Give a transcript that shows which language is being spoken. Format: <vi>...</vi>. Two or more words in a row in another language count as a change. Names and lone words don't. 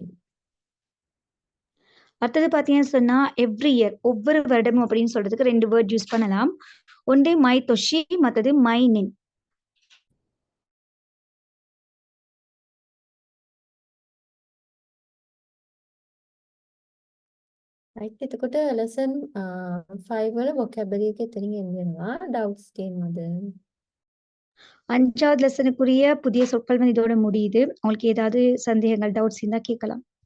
<ta>அடுத்தது பாத்தீங்கன்னு சொன்னா</ta> <en>every year</en> <ta>ஒவ்வொரு வருடமும் அப்படின்னு சொல்றதுக்கு ரெண்டு</ta> <en>word use</en> <ta>பண்ணலாம். ஒன்று</ta> <ja>毎年,</ja> <ta>மற்றது மைனின்.</ta> <en>right.</en> <si>එතකොට lesson 5 වල vocabulary එක එතනින් end වෙනවා. doubts තියෙනවද?</si> <ta>5வது லெசனுக்குரிய புதிய சொற்கள் வந்து இதோட முடியுது. உங்களுக்கு ஏதாவது சந்தேகங்கள், டவுட்ஸ் இருந்தா கேட்கலாம்.</ta>